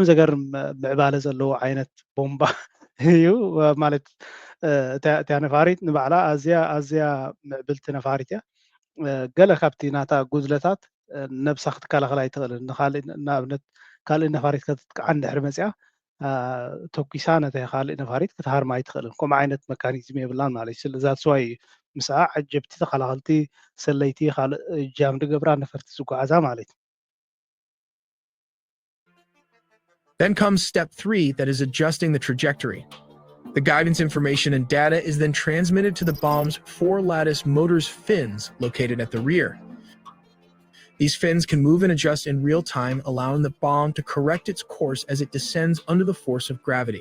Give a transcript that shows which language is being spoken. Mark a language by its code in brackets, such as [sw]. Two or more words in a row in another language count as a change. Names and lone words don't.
[ti] ዘገርም ምዕባለ ዘለዎ ዓይነት ቦምባ እዩ ማለት እታ ነፋሪት ንባዕላ ኣዝያ ምዕብልቲ ነፋሪት እያ ገለ ካብቲ ናታ ጉድለታት ነብሳ ክትከላኸል ኣይትኽእልን ንኣብነት ካልእ ነፋሪት ከተጥቅዓ እንድሕሪ መፅያ ተኪሳ ነቲ ካልእ ነፋሪት ክትሃርማ ኣይትኽእልን ከምኡ ዓይነት መካኒዝም የብላን ማለት እዩ ስለዛ ስዋይ ምስኣ ዓጀብቲ ተኸላኸልቲ ሰለይቲ ካልእ ጃምዲ ገብራ ነፈርቲ ዝጓዓዛ ማለት እዩ [en] Then comes step 3, that is adjusting the trajectory. The guidance information and data is then transmitted to the bomb's 4-lattice motor's fins located at the rear. These fins can move and adjust in real time, allowing the bomb to correct its course as it descends under the force of gravity.